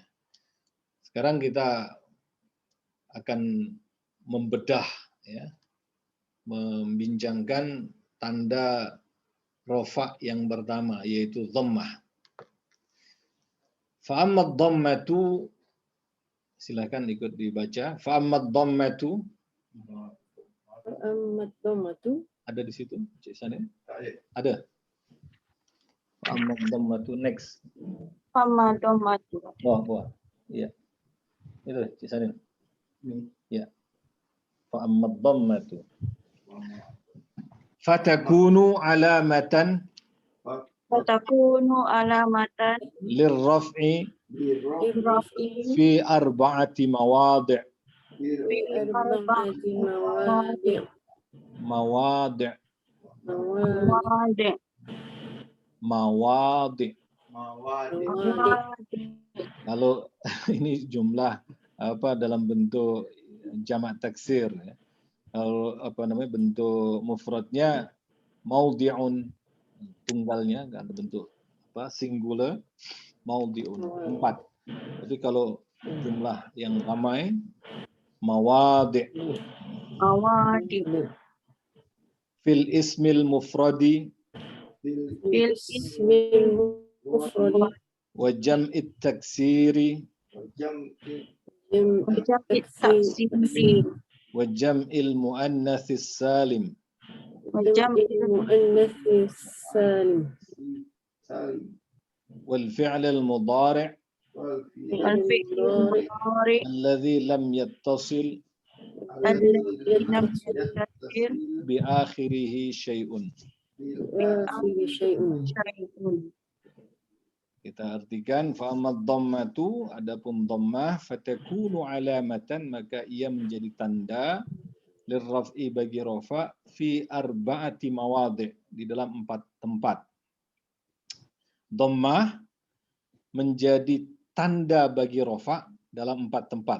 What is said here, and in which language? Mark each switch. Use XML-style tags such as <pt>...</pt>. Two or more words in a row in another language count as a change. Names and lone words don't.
<ms>Sekarang kita akan membedah, ya, membincangkan tanda rofa yang pertama yaitu dhammah.</ms> <ar>فأما الضمة,</ar> <ms>silakan ikut dibaca.</ms> <ar>فأما الضمة,</ar> <ms>ada di situ, Cik Sanin? Ada.</ms> <ar>فأما الضمة,</ar> <ms>next.</ms> <ar>فأما الضمة.</ar> <ms>Wah. Iya. Itu Cik Sanin. Ya.</ms> <ar>فأما الضمة. فتكون علامة للرفع في أربعة مواضع'.</ar> <ms>Kalau ini jumlah dalam bentuk jamak taksir, ya. Kalau bentuk mufradnya maudhi'un, tunggalnya kan bentuk singular, maudhi'un, tempat. Tapi kalau jumlah yang ramai mawadi'.</ms> <ar>في الاسم المفرد وجمع التكسير وجمع المؤنث السالم والفعل المضارع' الفعل المضارع الذي لم يتصل الذي لم يتصل بآخره شيء. شيء.</ar> <ms>Kita artikan</ms> <ar>فأما الضمة,</ar> <ms>adapun dhammah</ms> <ar>فتكون علامة,</ar> <ms>maka ia menjadi tanda lirraf'i bagi rafa</ms> <ar>في أربعة مواضع',</ar> <ms>di dalam 4 tempat. Dhammah menjadi tanda bagi rafa dalam 4 tempat.</ms>